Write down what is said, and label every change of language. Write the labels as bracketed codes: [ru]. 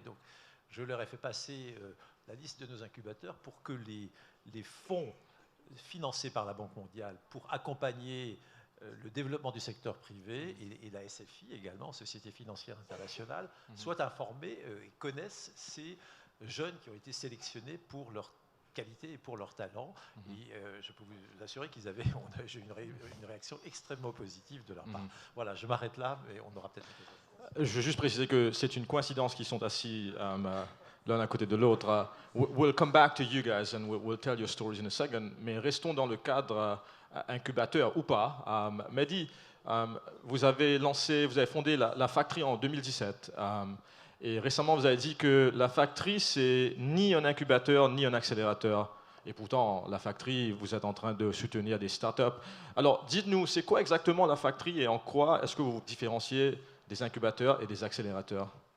[fr] Donc, je leur ai fait passer la liste de nos incubateurs pour que les fonds financés par la Banque mondiale pour accompagner le développement du secteur privé et la SFI également, Société financière internationale, soient informés et connaissent ces jeunes qui ont été sélectionnés pour leur qualité et pour leur talent. Et je peux vous assurer j'ai eu une réaction extrêmement positive de leur part. Voilà, je m'arrête là, mais on aura peut-être... Je veux juste préciser que c'est une coïncidence qu'ils sont assis l'un à côté de l'autre. [en] We'll come back to you guys and we'll tell your stories in a second. [fr] Mais restons dans le cadre incubateur ou pas. Mehdi, vous avez fondé la Factory en 2017. Et récemment, vous avez dit que la Factory, c'est ni un incubateur ni un accélérateur. Et pourtant, la Factory, vous êtes en train de soutenir des startups. Alors, dites-nous, c'est quoi exactement la Factory et en quoi est-ce que vous vous différenciez des incubateurs et des accélérateurs?